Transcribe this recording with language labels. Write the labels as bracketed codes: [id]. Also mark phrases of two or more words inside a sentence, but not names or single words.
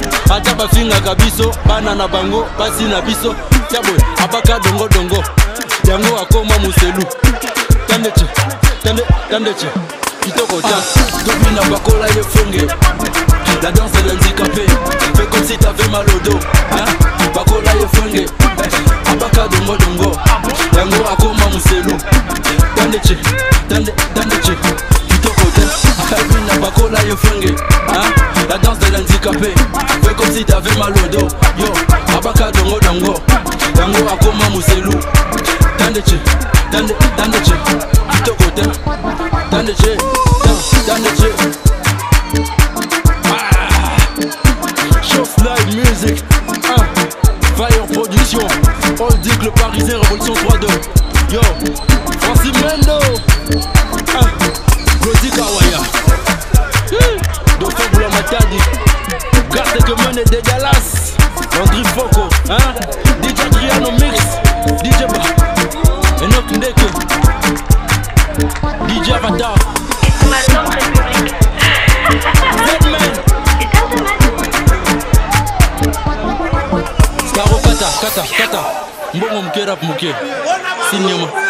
[ln] Ata bafingaka biso, bana na bango, basi na biso. Tia boye, abaka dongo dongo. Yango akoma muselu. Tande tche, tande, tande tche. Kitoko tcha. Ah. Tobi na bakola ye fwenge. [fr] La danse de l'handicapé. Fais comme si t'avais mal au dos. Hein? [ln] Bakola ye fwenge. Abaka dongo dongo. Yango akoma muselu. Tande che, tande, tande che. Kitoko te. Baby na bakola yo fringue. [fr] Hein? La danse de l'handicapé. Fais comme si t'avais mal au dos. [ln] Yo, abaka dongo dongo. Dongo akoma muselu. Tande che, tande, tande che. Kitoko te. Tande che, tande, tande che. Ah. Show Fly Music. Hein? Fire Production. [fr] All Dick le Parisien, Révolution trois deux. Yo, Francis Mendo. Ah, Glody Kawaya. Hi, Dauphin Boula Matadi. Garde que mène de Dallas. Landry Foko, hein? D J Adriano Mix. D J Ba. Enoch Ndeke. D J Avatar. Zedman. [ln] Scaro Kata, Kata, Kata. Mbongo muke, rap muke. Sinyama.